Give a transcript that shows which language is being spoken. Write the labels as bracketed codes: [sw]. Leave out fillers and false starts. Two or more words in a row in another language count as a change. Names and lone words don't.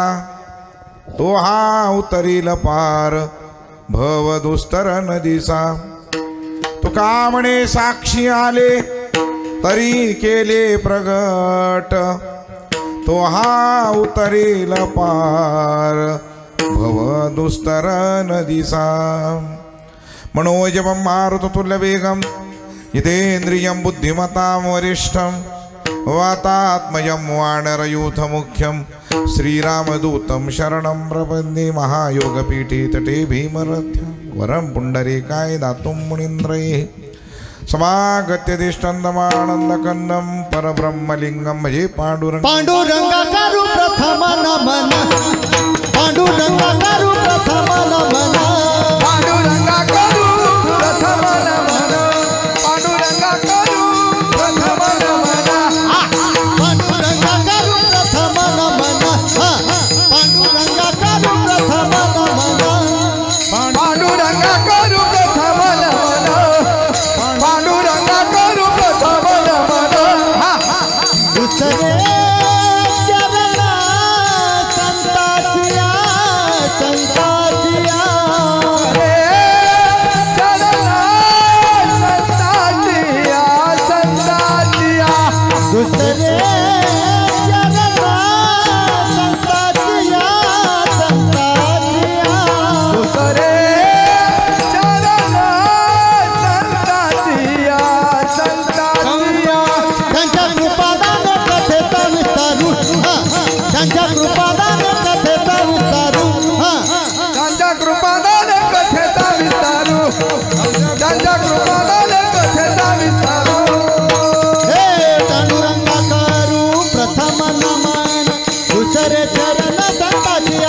[mr] तो हा उतरील पार भव दुस्तर नदीचा. तुका म्हणे साक्षी आले तरी केले प्रगट. तो हा उतरील पार भव दुस्तर नदीचा. [sa] मनोजवं मारुततुल्य वेगं जितेन्द्रियं बुद्धिमतां वरिष्ठं वातात्मजं वानरयूथमुख्यं श्रीरामदूतं शरणं प्रपद्ये. महायोगपीठे तटे भीमरथ्यं वरं पुण्डरीकाय दातुं मुनीन्द्रैः. समागत्य दिष्टन्दमानन्दकन्दं परब्रह्मलिङ्गं भजे पाण्डुरङ्ग. [mr] पाण्डुरङ्गकरु प्रथम नमन पाण्डुरङ्गकरु प्रथम नमन पाण्डुरङ्गकरु प्रथम नमन पाण्डुरङ्गकरु प्रथम नमन पाण्डुरङ्गकरु प्रथम नमन पाण्डुरङ्गकरु प्रथम नमन पाण्डुरङ्गकरु प्रथम नमन पाण्डुरङ्गकरु प्रथम नमन. दुसरे चरण संताचिया संताचिया रे चरण संताचिया संताचिया. दुसरे चरण संताचिया संताचिया. दुसरे चरण संताचिया संताचिया. त्यांच्या कृपादान कथेचा विस्तारू त्यांच्या कृपादान कथेचा विस्तारू त्यांच्या कृपादान कथेचा विस्तारू त्यांच्या कृपादान कथेचा विस्तारू. हे पांडुरंगाकरू प्रथम नमन दुसरे चरण संताचिया.